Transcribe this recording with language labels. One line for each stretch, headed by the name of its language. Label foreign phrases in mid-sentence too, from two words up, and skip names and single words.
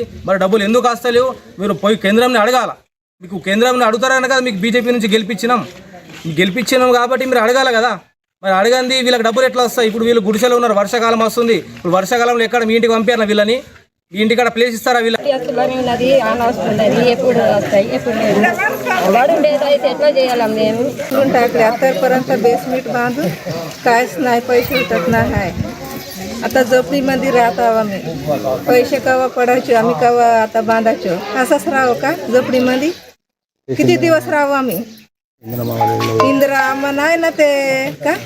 Telugu: మరి డబ్బులు ఎందుకు వస్తలేవు మీరు పోయి కేంద్రంని అడగాల. మీకు కేంద్రంని అడుగుతారని కదా మీకు బీజేపీ నుంచి గెలిపించినాం కాబట్టి మీరు అడగాల కదా. మరి అడగండి వీళ్ళకి డబ్బులు ఎట్లా వస్తాయి? ఇప్పుడు వీళ్ళు గుడిసెలో ఉన్నారు, వర్షాకాలం వస్తుంది. ఇప్పుడు వర్షాకాలంలో ఎక్కడ మీ ఇంటికి పంపారు వీళ్ళని? మీ ఇంటికాడ ప్లేస్ ఇస్తారా? వీళ్ళకి ఎప్పుడు వస్తాయి, ఎప్పుడు ఎట్లా చేయాలి మేము?
Marathi: आतापर्यंत बेसमेंट बांधू काहीच नाही, पैसे उठत नाही. आता झोपडीमध्ये राहतो आम्ही, पैसे केव्हा पडायचे आम्ही केव्हा आता बांधायचो. असंच राहू का झोपडीमध्ये? किती दिवस राहू आम्ही? इंदिरा आम्हा नाही ना ते का